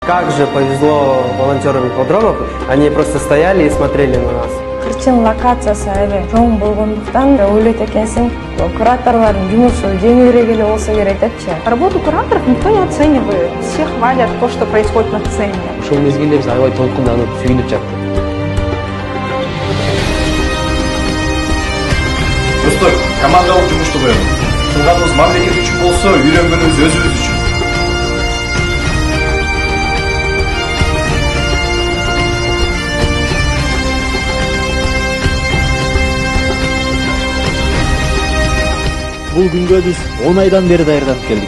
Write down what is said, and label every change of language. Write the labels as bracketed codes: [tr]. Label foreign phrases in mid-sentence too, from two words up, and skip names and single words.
[ru] Как же повезло волонтерам ипподромов, они просто стояли и смотрели на нас. [ky] Кырчын локациясы аябай чоң болгондуктан ойлойт экенсиң, кураторлордун жумушу жеңилирээк эле болсо керек депчи. [ru] Работу кураторов никто не оценивает. Все хвалят то, что происходит на сцене. [ky] Ошол мезгилде биз аябай толкунданып, сүйүнүп жаттык. Достор, командалык жумушту коелу. Кылганыбыз мамлекет үчүн болсо, үйрөнгөнүбүз өзүбүз үчүн. Бул күнгө биз 10 айдан бери даярданып келдик.